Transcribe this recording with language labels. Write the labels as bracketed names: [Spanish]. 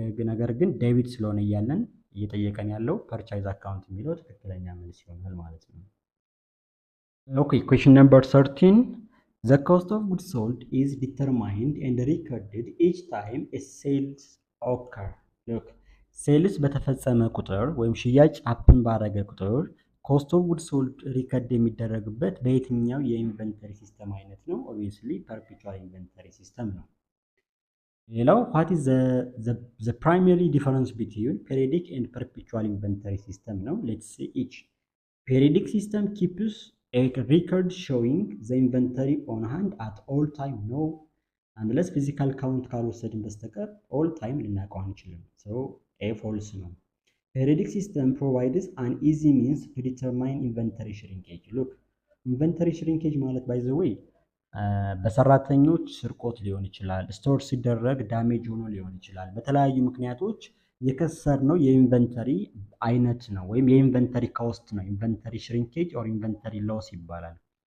[Amharic] ነገር ግን ዴቢት ስለሆነ እያለን እየጠየቀን ያለው ፐርቻይዝ አካውንት የሚለው ትክክለኛ መልስ ይሆናል ማለት ነው። ኦኬ ኩዌስችን ነምበር 13 [English] the cost of goods sold is determined and recorded each time a sales occur። [Amharic] ሎክ ሴልስ በተፈጸመ ቁጥር ወይም ሽያጭ አፕን ባረገ ቁጥር ኮስት ኦፍ ጉድ ሶልድ ሪከርድ የሚደረግበት በየትኛው የኢንቨንተሪ ሲስተም አይነት ነው? ኦብቪየስሊ ፐርፔቹዋል ኢንቨንተሪ ሲስተም ነው። ሌላው [English] what is the primary difference between periodic and perpetual inventory system [Amharic] ነው። [English] let's see each. Periodic system keeps a record showing the inventory on hand at all time no unless physical count [Amharic] ካልወሰድን በስተቀር [English] all time ልናውቀው አንችልም። so a false ነው። Periodic system provides an easy means to determine inventory shrinkage. [Amharic] look inventory shrinkage ማለት by the way በሰራተኞች ስርቆት ሊሆን ይችላል፣ ስቶር ሲደረግ ዳሜጅ ሆኖ ሊሆን ይችላል። በተለያዩ ምክንያቶች የከሰርነው የኢንቨንተሪ አይነት ነው ወይም የኢንቨንተሪ ኮስት ነው። ኢንቨንተሪ ሽሪንኬጅ ኦር ኢንቨንተሪ ሎስ ይባላል።